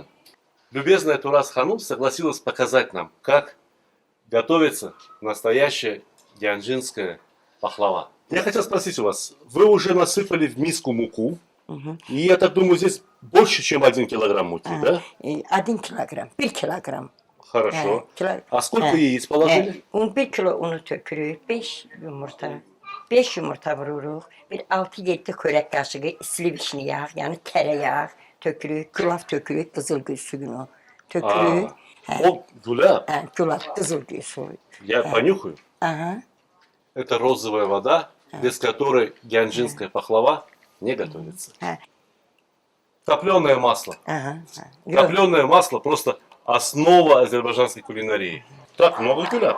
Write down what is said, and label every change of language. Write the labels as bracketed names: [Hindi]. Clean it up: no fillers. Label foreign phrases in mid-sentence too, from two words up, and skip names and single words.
[Russian] Любезная Турас Ханум согласилась показать нам, как готовится настоящая гянджинская пахлава. Я хотел спросить у вас, вы уже насыпали в миску муку, и я так думаю, здесь больше, чем 1 килограмм муки, да? [Azerbaijani] 1 kilogram, 1 kilogram. Хорошо. А сколько яиц положили? 1 kilo unu tökürük, 5 yumurta. 5 yumurta vururuq. Bir 6-7 xörək qaşığı sliviçni yağ, yəni tərəyağı tökürük, gülaf tökürük, qızılgül suyunu tökürük. [Russian] О, гуляb. [Azerbaijani] Gülaf, qızılgül suyu. [Russian] Я понюхаю. Aha. Это розовая вода, без которой гянджинская пахлава не готовится. Топленое масло. Топленое масло просто основа азербайджанской кулинарии. Так, много гуляб.